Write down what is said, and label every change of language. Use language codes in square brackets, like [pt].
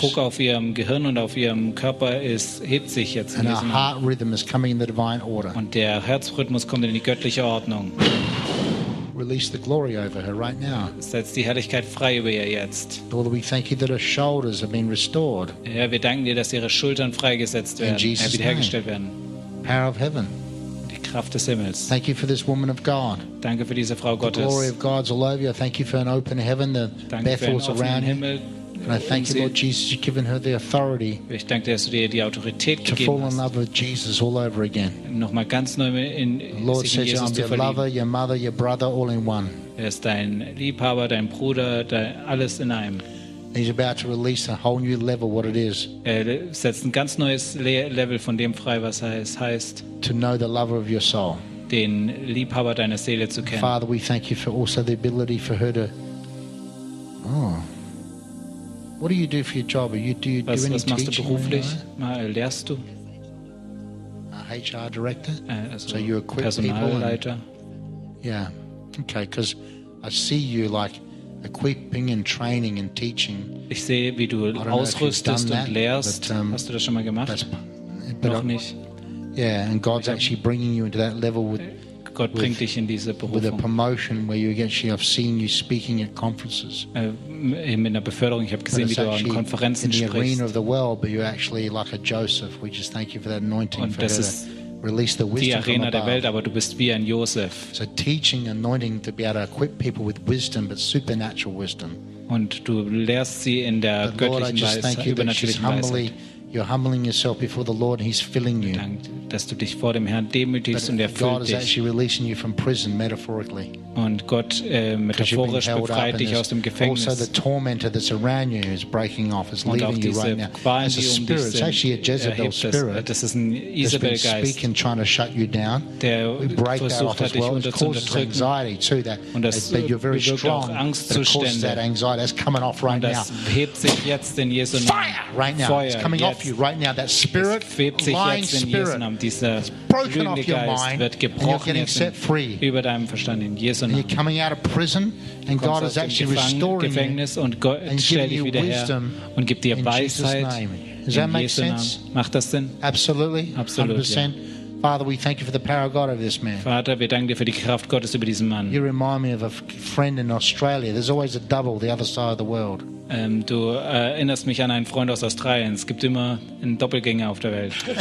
[de] Der Druck auf ihrem Gehirn und auf ihrem Körper ist, hebt sich jetzt. [en] And her heart rhythm is coming in the divine order. [de] Und der Herzrhythmus kommt in die göttliche Ordnung. [en] Release the glory over her right now. [de] Setz die Herrlichkeit frei über ihr jetzt. [en] Lord, we thank you that her shoulders have been restored. [de] Herr, wir danken dir, dass ihre Schultern freigesetzt werden, wiederhergestellt werden. [en] Power of heaven. [de] Die Kraft des Himmels. [en] Thank you for this woman of God. [de] Danke für diese Frau Gottes. [en] The glory of God's all over you. Thank you for an open heaven that baffles around him. And I thank you, Lord Jesus, you've given her the authority. [de] Ich danke dir, dass du dir die Autorität gegeben hast. [en] To fall in love with Jesus all over again. [de] Noch mal ganz neu in [en] the Lord says, I'm your lover, your mother, your brother, all in one. [de] Er ist dein Liebhaber, dein Bruder, alles in einem. [en] He's about to release a whole new level, what it is. [de] Er setzt ein ganz neues Level von dem frei, was es heißt. [en] To know the lover of your soul. [de] Den Liebhaber deiner Seele zu kennen. [en] Father, we thank you for also the ability for her to. What do you do for your job? [de] Was machst du beruflich? Lehrst du? [en] A HR director. So you equip Personalleiter. Yeah. Okay. Because I see you like equipping and training and teaching. [de] Ich sehe, wie du ausrüstest und lehrst. Hast du das schon mal gemacht? Noch nicht. [en] Yeah. And God's actually bringing you into that level with. [de] Gott bringt dich in diese Berufung. [en] With a promotion where you actually have seen you speaking at conferences. [de] In der Beförderung, ich habe gesehen, wie du an Konferenzen sprichst. [en] In the arena of the world, but you're actually like a Joseph. We just thank you for that anointing. [de] Und das ist [en] release the wisdom [de] die Arena der Welt, aber du bist wie ein Joseph. [en] So teaching, anointing to be able to equip people with wisdom, but supernatural wisdom. [de] Und du lehrst sie in der göttlichen Weisheit, übernatürlichen Weisheit. [en] You're humbling yourself before the Lord, and He's filling you. [de] Dass du dich vor dem Herrn demütigst und erfüllt dich. [en] God is actually releasing you from prison, metaphorically. [de] Und Gott metaphorisch befreit dich aus dem Gefängnis. [en] Also the tormentor that's around you is breaking off, is leaving you right now. It's a spirit. It's actually a Jezebel spirit. [de] Das ist ein Isabel Geist. [en] That's been speaking, trying to shut you down. [de] Der versucht hat dich unterdrücken. [en] Anxiety too. That. [de] Und das bewirkt auch Angstzustände. [en] Causes that anxiety. That's coming off right now. [de] Und das hebt sich jetzt in Jesu Namen. [en] Fire right now. It's coming off you right now. That spirit, lying spirit. [de] Dieser lügende Geist wird gebrochen über deinem Verstand in Jesu Namen. [en] You're coming out of prison and God is actually restoring [de] Gefängnis und Gott stellt dich wieder her und gibt dir Weisheit in Jesu Namen. Macht das Sinn? [en] Absolutely. 100%. Father, we thank you for the power of God over this man. [de] Vater, wir danken dir für die Kraft Gottes über diesen Mann. [en] You remind me of a friend in Australia. There's always a double the other side of the world. [de] Du erinnerst mich an einen Freund aus Australien. Es gibt immer einen Doppelgänger auf der Welt.